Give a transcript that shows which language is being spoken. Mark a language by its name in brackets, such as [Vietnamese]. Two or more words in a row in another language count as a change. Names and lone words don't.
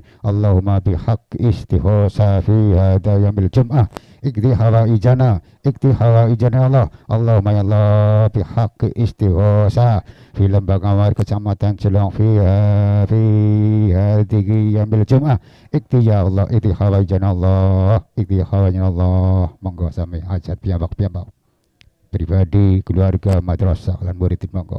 [Arabic] اللهم بحق استغاثة في هذا يوم الجمعة اقضي حوائجنا، اقضي حوائجنا الله. اللهم يا الله بحق استغاثة في lembaga Mawar Kecamatan Celong في هذه يوم الجمعة اقضي يا الله، اقضي حوائجنا الله، اقضي حوائجنا الله. [Javanese] Monggo sami hajat piyambak-piyambak pribadi, keluarga, madrasah, dan murid monggo.